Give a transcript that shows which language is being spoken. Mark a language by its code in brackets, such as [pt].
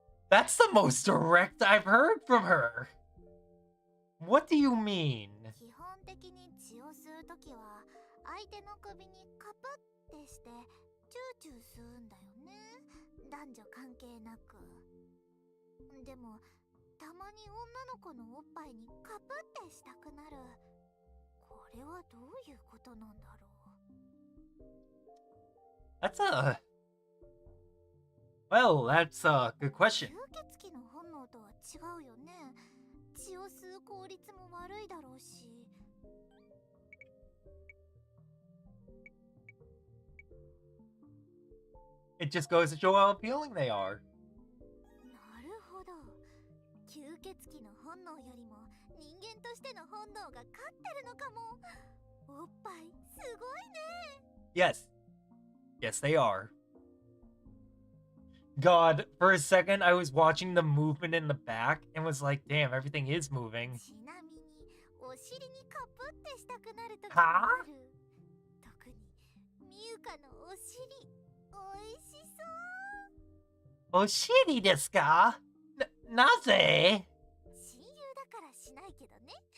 [en] That's the most direct I've heard from her. What do you mean? [ja] 基本的に血を吸うときは相手の首にカプってしてチューチュー吸うんだよね。男女関係なく。でもたまに女の子のおっぱいにカプってしたくなる。これはどういうことなんだろう。 [en] That's a... Well, that's a good question. [ja] 吸血鬼の本能とは違うよね。血を吸う効率も悪いだろうし。 [en] It just goes to show how appealing they are. [ja] なるほど。吸血鬼の本能よりも人間としての本能が勝ってるのかも。おっぱいすごいね。 [en] Yes. Yes, they are. God, for a second, I was watching the movement in the back and was like, damn, everything is moving. [ja] ちなみにお尻にカプってしたくなるときもある。特にミユカのお尻、おいしそう。 Oshiri desu ka? Naze? 親友だからしないけどね。